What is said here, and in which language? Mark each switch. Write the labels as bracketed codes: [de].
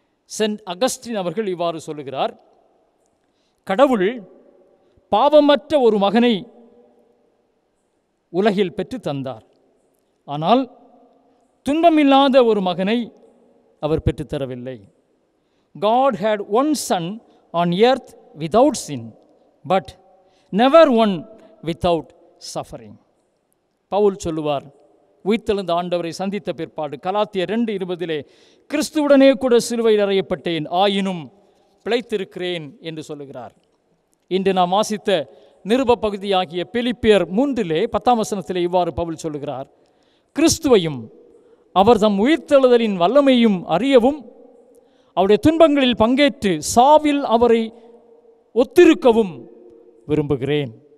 [ta] Send Augustine அவர்கள் இவ்வாறு சொல்லுகிறார்: கடவுள் பாவமற்ற ஒரு மகனை உலகில் பெற்று தந்தார். ஆனால் துன்பமில்லாத ஒரு மகனை அவர் பெற்றுத்தரவில்லை. [en] God had one son on earth without sin, but never one without suffering. [ta] Pavul சொல்லுவார், உயிர்த்தெழுந்த ஆண்டவரை சந்தித்த பிற்பாடு கலாத்தியர் 2:20 கிறிஸ்துவுடனே கூட சிலுவையில் அறையப்பட்டேன், ஆயினும் பிழைத்திருக்கிறேன் என்று சொல்லுகிறார். இன்று நாம் வாசித்த நிருப பகுதியாகிய பிலிப்பியர் 3:10 இவ்வாறு பவுல் சொல்லுகிறார்: கிறிஸ்துவையும் அவர் தம் உயிர்த்தெழுதலின் வல்லமையும் அறியவும் அவருடைய துன்பங்களில் பங்கேற்று சாவில் அவரை ஒத்திருக்கவும் விரும்புகிறேன்.